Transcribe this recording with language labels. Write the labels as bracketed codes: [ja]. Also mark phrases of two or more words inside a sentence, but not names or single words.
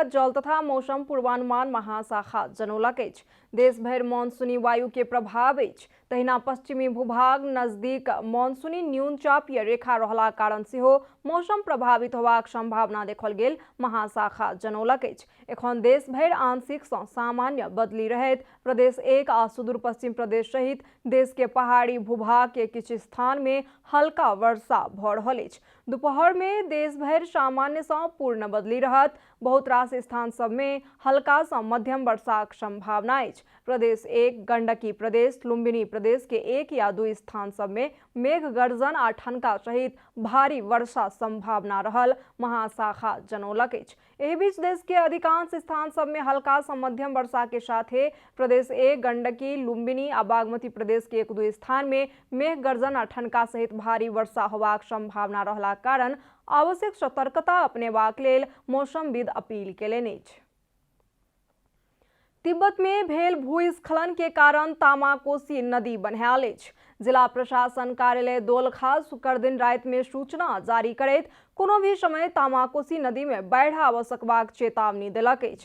[mai] जल तथा मौसम पूर्वानुमान महाशाखा जनौलक अछि देश भर मानसूनी वायु के प्रभाव अछि। तहिना पश्चिमी भूभाग नजदीक मानसूनी न्यून चापीय रेखा रहला कारण सेहो मौसम प्रभावित होबाक संभावना देखल गेल महाशाखा जनौलक अछि। एखन देश भर आंशिक सँ सामान्य बदली रहैत प्रदेश 1 आ सुदूर पश्चिम प्रदेश सहित देश के पहाड़ी भूभाग के किछु स्थान में हल्का वर्षा भ रहल अछि। दोपहर में देश भर सामान्य सँ पूर्ण बदली रहत। बहुत रास स्थान सब में हल्का सँ मध्यम वर्षाक संभावना अछि। प्रदेश 1 गंडकी प्रदेश, लुम्बिनी प्रदेश के 1 या 2 स्थान सब में मेघ गर्जन आ ठनका सहित भारी वर्षा संभावना रहल महाशाखा जनौलक अछि। एहि बीच देश के अधिकांश स्थान सब में हल्का सँ मध्यम वर्षा के साथे प्रदेश 1 गंडकी, लुम्बिनी आ बागमती प्रदेश के 1-2 स्थान में मेघ गर्जन आ ठनका सहित भारी वर्षा होबाक संभावना रहला कारण आवश्यक सतर्कता अपनेबाक लेल मौसमविद अपील केलनि अछि। तिब्बत में भेल भूस्खलन के कारण तामाकोसी नदी बन्हायल अछि। जिला प्रशासन कार्यालय दोलखा शुक्र दिन राति में सूचना जारी करैत कोनो भी समय तामाकोसी नदी में बाढ़ि आबि सकबाक चेतावनी देलक अछि।